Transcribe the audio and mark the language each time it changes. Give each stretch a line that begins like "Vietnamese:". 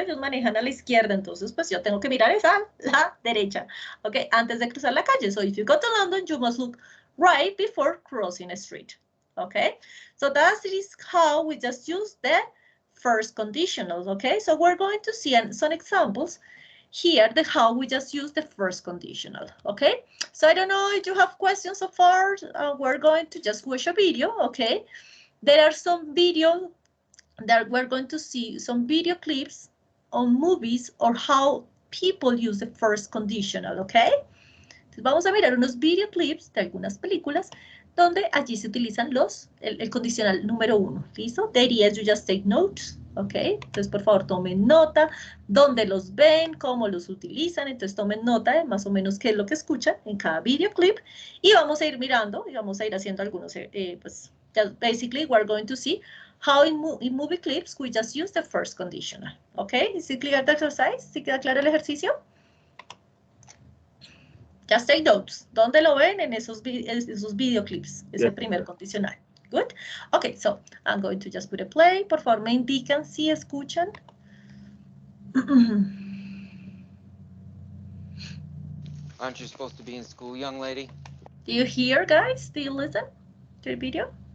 Spanish: Ellos manejan a la izquierda, entonces pues yo tengo que mirar esa la derecha, okay, antes de cruzar la calle.
English: So if you go to London, you must look right before crossing a street, okay? So that is how we just use the first conditionals, okay? So we're going to see some examples. Here, the how, we just use the first conditional, okay? So I don't know if you have questions so far. We're going to just watch a video, okay? There are some video that we're going to see some video clips on movies or how people use the first conditional, okay?
Spanish: Entonces vamos a mirar unos video clips de algunas películas donde allí se utilizan el condicional número 1, ¿listo?
English: The idea is you just take notes,
Spanish: ¿ok? Entonces, por favor, tomen nota, dónde los ven, cómo los utilizan, entonces tomen nota de más o menos qué es lo que escuchan en cada video clip y vamos a ir mirando y vamos a ir haciendo algunos, pues,
English: just basically we're going to see how in movie clips we just use the first conditional,
Spanish: ¿ok?
English: Is it clear the exercise?
Spanish: ¿Sí queda claro el ejercicio?
English: Just take notes.
Spanish: ¿Dónde lo ven? En esos videoclips. Es el primer condicional.
English: Good. Okay, so I'm going to just put a play.
Spanish: Por favor, me indican si escuchan.
English: Aren't you supposed to be in school, young lady? Do you hear, guys? Do you listen to the video?